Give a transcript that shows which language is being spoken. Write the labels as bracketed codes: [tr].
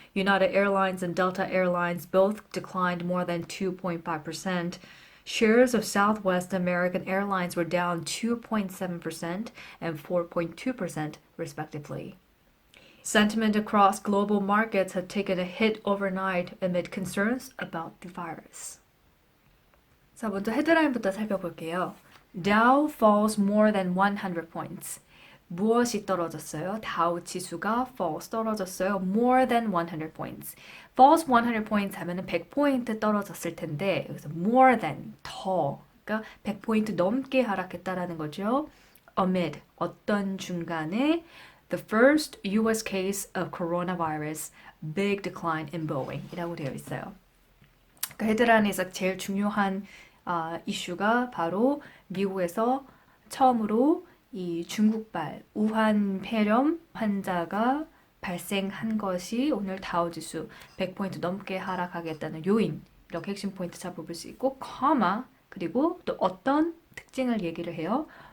[en] United Airlines and Delta Airlines both declined more than 2.5%. Shares of Southwest American Airlines were down 2.7% and 4.2% respectively. Sentiment across global markets had taken a hit overnight amid concerns about the virus. [ko] 자, 먼저 헤드라인부터 살펴볼게요. [en] Dow falls more than 100 points. [ko] 무엇이 떨어졌어요? 다우 지수가 falls 떨어졌어요. [en] More than 100 points. [ko] falls 100 points 하면은 100포인트 떨어졌을 텐데 여기서 more than 더 그러니까 100포인트 넘게 하락했다라는 거죠. [en] Amid 어떤 중간에 the first U.S. case of coronavirus, big decline in Boeing 이라고 되어 있어요. [ko] 그 헤드라인에서 제일 중요한 이슈가 바로 미국에서 처음으로 이 중국발 우한 폐렴 환자가 발생한 것이 오늘 다우지수 100포인트 넘게 하락하겠다는 요인 이렇게 핵심 포인트 잡아볼 수 있고 그리고 또 어떤 특징을 얘기를 해요.